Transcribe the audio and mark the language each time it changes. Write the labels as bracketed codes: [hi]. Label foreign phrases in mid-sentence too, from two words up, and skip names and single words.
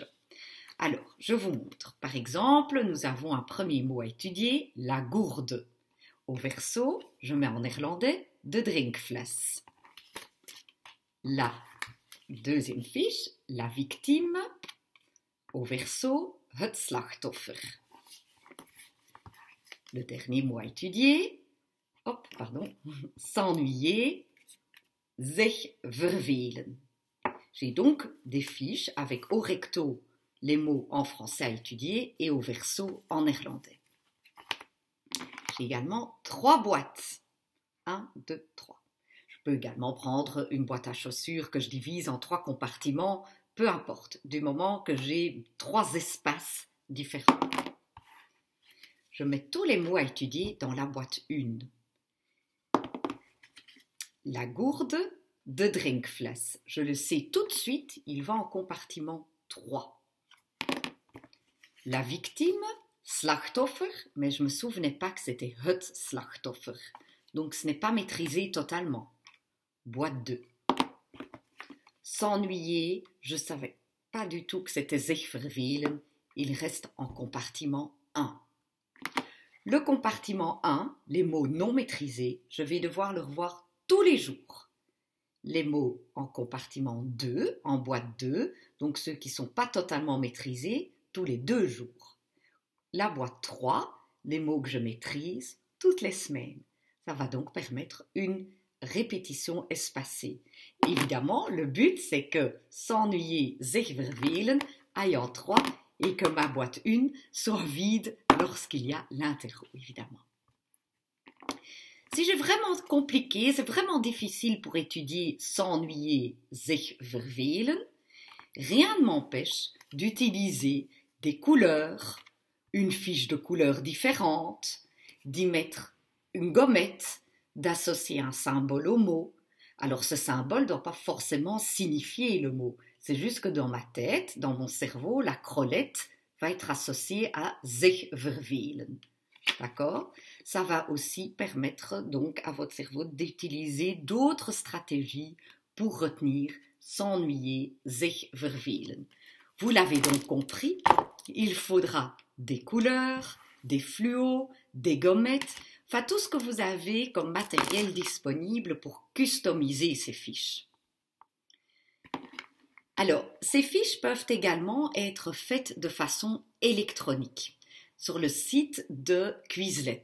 [fr] Alors, je vous montre. Par exemple, nous avons un premier mot à étudier, la gourde. Au verso, je mets en néerlandais [nl] de drinkfles. [fr] La deuxième fiche, la victime. Au verso, [nl] het slachtoffer. [fr] Le dernier mot à étudier, s'ennuyer, [nl] zich vervelen. [fr] J'ai donc des fiches avec au recto les mots en français à étudier et au verso en néerlandais. J'ai également 3 boîtes. 1, 2, 3. Je peux également prendre une boîte à chaussures que je divise en 3 compartiments, peu importe, du moment que j'ai 3 espaces différents. Je mets tous les mots à étudier dans la boîte 1. La gourde [nl] de drinkfles. [fr] Je le sais tout de suite, il va en compartiment 3. La victime, slachtoffer, mais je ne me souvenais pas que c'était [nl] het slachtoffer. [fr] Donc ce n'est pas maîtrisé totalement. Boîte 2. S'ennuyer, je ne savais pas du tout que c'était [nl] zich vervelen. [fr] Il reste en compartiment 1. Le compartiment 1, les mots non maîtrisés, je vais devoir le revoir tous les jours. Les mots en compartiment 2, en boîte 2, donc ceux qui ne sont pas totalement maîtrisés, tous les 2 jours. La boîte 3, les mots que je maîtrise, toutes les semaines. Ça va donc permettre une répétition espacée. Évidemment, le but, c'est que s'ennuyer, [nl] zich vervelen, [fr] aille en 3 et que ma boîte 1 soit vide lorsqu'il y a l'interro, évidemment. Si c'est vraiment compliqué, c'est vraiment difficile pour étudier s'ennuyer, [nl] zich vervelen, [fr] rien ne m'empêche d'utiliser des couleurs, une fiche de couleurs différentes, d'y mettre une gommette, d'associer un symbole au mot. Alors ce symbole ne doit pas forcément signifier le mot, c'est juste que dans ma tête, dans mon cerveau, la crolette va être associée à [nl] zich vervelen. [fr] D'accord? Ça va aussi permettre donc à votre cerveau d'utiliser d'autres stratégies pour retenir s'ennuyer, [nl] zich vervelen. [fr] Vous l'avez donc compris, il faudra des couleurs, des fluos, des gommettes, enfin tout ce que vous avez comme matériel disponible pour customiser ces fiches. Alors, ces fiches peuvent également être faites de façon électronique sur le site de Quizlet.